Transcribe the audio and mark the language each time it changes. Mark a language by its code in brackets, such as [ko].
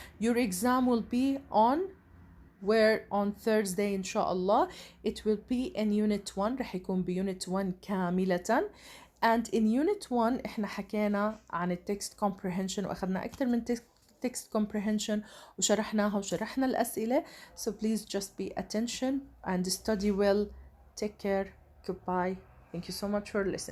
[en] Your exam will be on Thursday inshallah. It will be in unit 1، [ar] رح يكون بunit 1 كاملة. and in unit 1 احنا حكينا عن text comprehension، واخذنا اكثر من text comprehension وشرحناها وشرحنا الأسئلة. [en] So please just pay attention and study well. Take care. Goodbye. Thank you so much for listening.